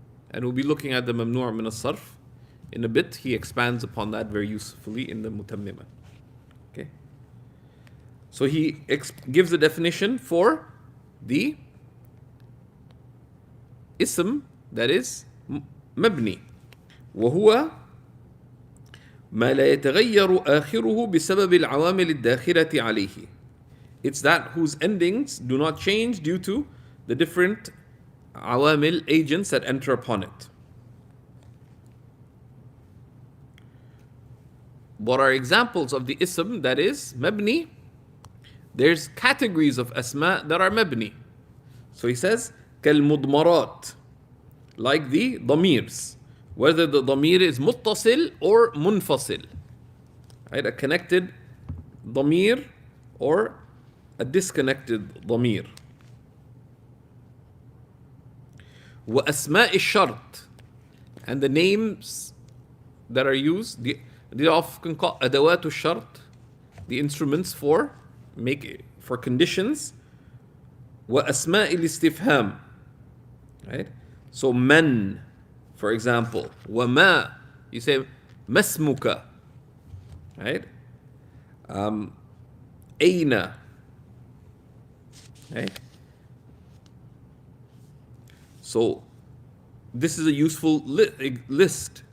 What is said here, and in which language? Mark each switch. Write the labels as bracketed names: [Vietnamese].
[English] And we'll be looking at the mamnu' min as-sarf in a bit. He expands upon that very usefully in the Mutammima. Okay? So he gives a definition for the ism that is mabni. [Arabic] وهو ما لا يتغير آخره بسبب العوامل الداخلة عليه. [English] It's that whose endings do not change due to the different awamil, agents that enter upon it. What are examples of the ism that is mabni? There's categories of asma that are mabni. So he says كالمضمرات, like the damirs, whether the damir is muttasil or munfasil, right? A connected damir or a disconnected damir. [Arabic] وأسماء الشرط, [English] and the names that are used, they often called [Arabic] أدوات الشرط, [English] the instruments for conditions. [Arabic] وأسماء الاستفهام, right? [English] So man, for example, وما, you say مسمك, right? [Arabic] أين, right? [English] So this is a useful list.